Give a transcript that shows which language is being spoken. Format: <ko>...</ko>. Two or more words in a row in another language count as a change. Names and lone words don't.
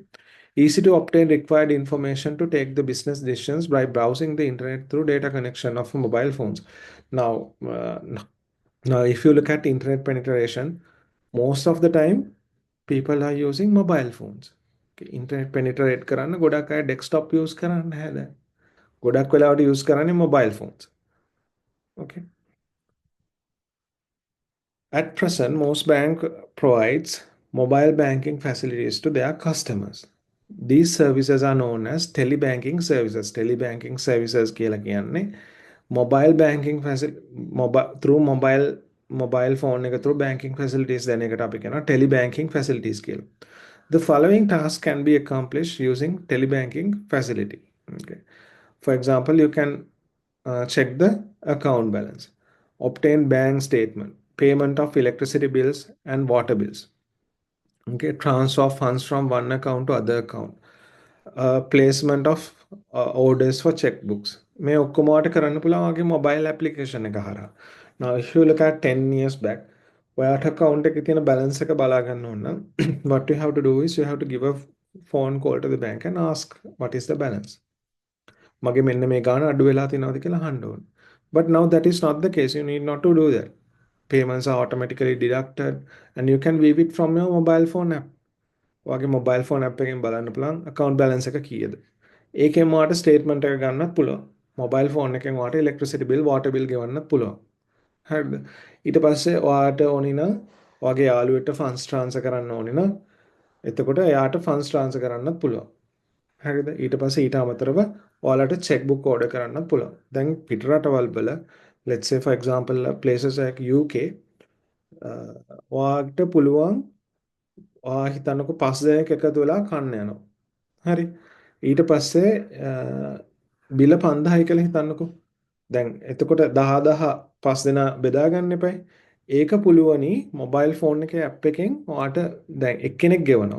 <en>Easy to obtain required information to take the business decisions by browsing the internet through data connection of mobile phones. Now, now if you look at internet penetration, most of the time people are using mobile phones.</en> <si>Okay.</si> <en>Internet penetrate</en> <si>කරන්න ගොඩක් අය</si> <en>desktop use</en> <si>කරන්න නැහැ. ගොඩක් වෙලාවට use කරන්නේ</si> <en>mobile phones.</en> <si>Okay.</si> <en>At present, most bank provides mobile banking facilities to their customers. These services are known as telebanking services. Telebanking services</en> <si>කියලා කියන්නේ</si> <en>mobile banking through mobile phone</en> <si>එක</si> <en>through banking facilities</en> <si>දෙන එකට අපි කියනවා</si> <en>telebanking facilities</en> <si>කියලා.</si> <en>The following tasks can be accomplished using telebanking facility. Okay. For example, you can check the account balance, obtain bank statement, payment of electricity bills and water bills. Okay, transfer funds from one account to other account, placement of orders for checkbooks.</en> <si>මේ ඔක්කොමවට කරන්න පුළුවන් වගේ</si> <en>mobile application</en> <si>එක හරහා.</si> <en>Now if you look at 10 years back,</en> <si>ඔයාට account එකේ තියෙන balance එක බලා ගන්න ඕන නම්</si> <en>what you have to do is you have to give a phone call to the bank and ask what is the balance.</en> <si>මගේ මෙන්න මේ ගාන අඩු වෙලා තියෙනවද කියලා අහන්න ඕන.</si> <en>But now that is not the case. You need not to do that. Payments are automatically deducted and you can view it from your mobile phone app.</en> <si>ඔයාගේ</si> <en>mobile phone app</en> <si>එකෙන් බලන්න පුළුවන්</si> <en>account balance</en> <si>එක කීයද. ඒකෙන් ඔයාට statement එක ගන්නත් පුළුවන්.</si> <en>mobile phone</en> <si>එකෙන් ඔයාට</si> <en>electricity bill, water bill</en> <si>ගෙවන්නත් පුළුවන්. හරිද? ඊට පස්සේ ඔයාට ඕනි නම් ඔයාගේ යාළුවෙක්ට</si> <en>funds transfer</en> <si>කරන්න ඕනි නම් එතකොට එයාට</si> <en>funds transfer</en> <si>කරන්නත් පුළුවන්. හරිද? ඊට පස්සේ ඊට අමතරව ඔයාලට</si> <en>check book order</en> <si>කරන්නත් පුළුවන්. දැන් පිට රටවල් වල</si> <en>let's say for example places like UK</en> <si>ඔයාට පුළුවන් ඔයා හිතන්නකො 5 දෙනෙක් එකතු වෙලා කන්න යනවා. හරි. ඊට පස්සේ බිල 5000යි කියලා හිතන්නකො. දැන් එතකොට 10 5 දෙනා බෙදා ගන්න එපයි. ඒක පුළුවනි</si> <en>mobile phone</en> <si>එකේ ඇප් එකෙන් ඔයාට දැන් එක්කෙනෙක් ගෙවනවා.</si>